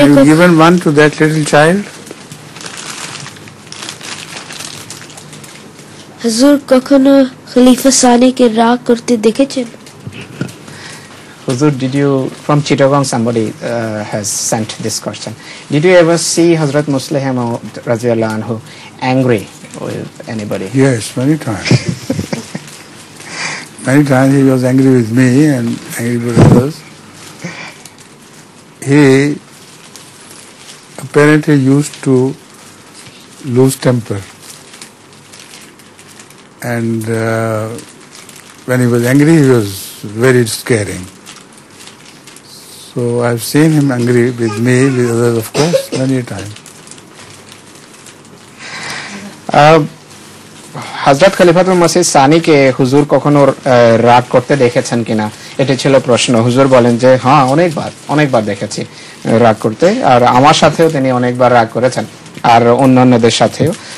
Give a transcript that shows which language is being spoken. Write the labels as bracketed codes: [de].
[en] Given one to that little child. [bn] হুজুর কখনো খলিফা সানিকে রাগ করতে দেখেছেন? [en] Huzur, did you, from Chittagong somebody has sent this question. Did you ever see Hazrat Musleh Maud radhiyallahu anhu angry with anybody? Yes, many times. Many times he was angry with me and angry with others. He apparently used to lose temper. And when he was angry, he was very scaring. So I've seen him angry with me, with others, of course, many times. [bn] হযরত খলিফাতুল মসিহ সানিকে হুজুর কখনো রাগ করতে দেখেছেন কিনা, এটি ছিল প্রশ্ন। হুজুর বলেন যে হ্যাঁ, অনেকবার দেখেছি রাগ করতে, আর আমার সাথেও তিনি অনেকবার রাগ করেছেন, আর অন্যান্যদের সাথেও।